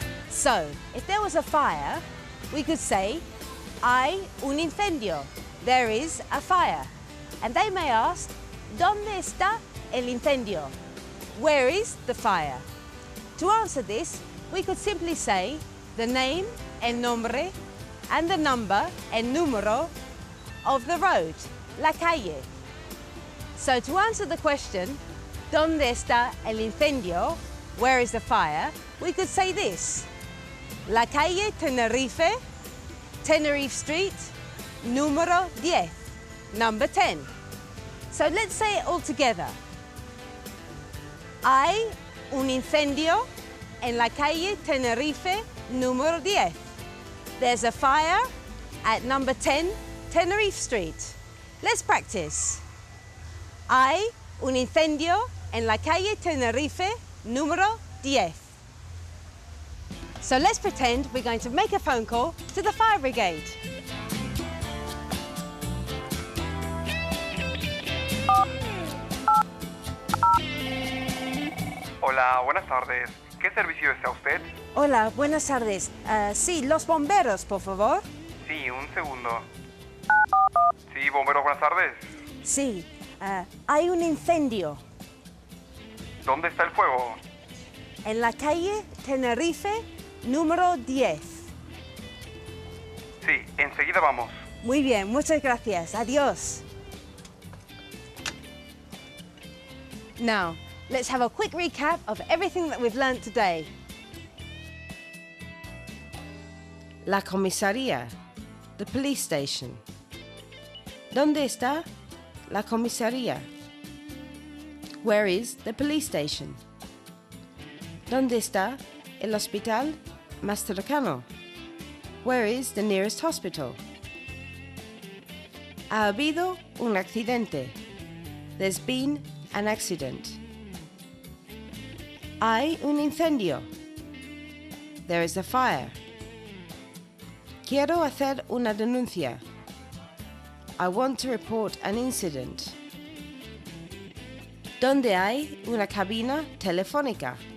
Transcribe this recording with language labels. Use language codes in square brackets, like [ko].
[en] So, if there was a fire, we could say, [es] hay un incendio. [en] There is a fire. And they may ask, [es] ¿dónde está el incendio? [en] Where is the fire? To answer this, we could simply say the name, el nombre, and the number, el número, of the road, la calle. So to answer the question, [es] ¿dónde está el incendio? [en] Where is the fire? We could say this. [es] La calle Tenerife, [en] Tenerife Street, número 10, number 10. So let's say it all together. [es] Hay un incendio en la calle Tenerife, número 10. [en] There's a fire at number 10, Tenerife Street. Let's practice. [es] Hay un incendio en la calle Tenerife, número 10. [en] So let's pretend we're going to make a phone call to the fire brigade. [es] Hola, buenas tardes. ¿Qué servicio desea usted? Hola, buenas tardes. Sí, los bomberos, por favor. Sí, un segundo. Sí, bomberos, buenas tardes. Sí, hay un incendio ¿Dónde está el fuego? en la calle Tenerife, número 10. Sí, enseguida vamos. Muy bien, muchas gracias. Adiós. [en] Now, let's have a quick recap of everything that we've learned today. [es] La comisaría, [en] the police station. [es] ¿Dónde está la comisaría? [en] Where is the police station? [es] ¿Dónde está el hospital más cercano? [en] Where is the nearest hospital? [es] Ha habido un accidente. [en] There's been an accident. [es] Hay un incendio. [en] There is a fire. [es] Quiero hacer una denuncia. [en] I want to report an incident. [es] ¿Dónde hay una cabina telefónica?